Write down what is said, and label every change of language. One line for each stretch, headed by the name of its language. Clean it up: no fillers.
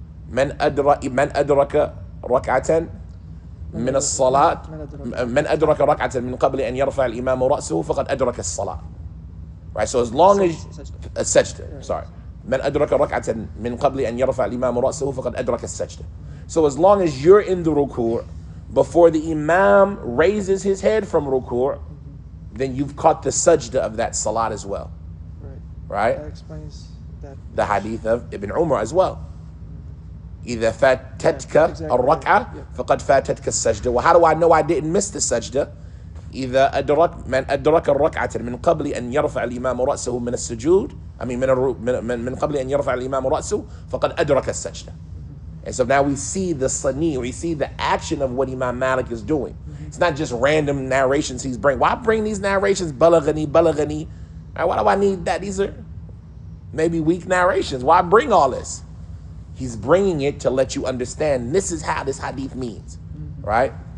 Arabic: من أدرك ركعة من الصلاة من أدرك ركعة من قبل أن يرفع الإمام رأسه فقد أدرك الصلاة.
English: Right, so as long as السجدة, sorry.
Arabic: من أدرك ركعة من قبل أن يرفع الإمام رأسه فقد أدرك السجدة.
English: So as long as you're in the ruku' before the imam raises his head from ruku', then you've caught the sajda of that salat as well. Right. Right? That explains that. The hadith of Ibn Umar as well.
Arabic: إذا فاتتك الركعة فقد فاتتك السجدة.
English: Well, how do I know I didn't miss the sajda?
Arabic: إذا أدرك من أدرك الركعة من قبل أن يرفع الإمام رأسه من السجود
English: I mean
Arabic: من قبل أن يرفع الإمام رأسه فقد أدرك السجدة.
English: And so now we see the sani, we see the action of what Imam Malik is doing. It's not just random narrations he's bringing. Why bring these narrations? Balaghani. Why do I need that? These are maybe weak narrations. Why bring all this? He's bringing it to let you understand this is how this hadith means, right?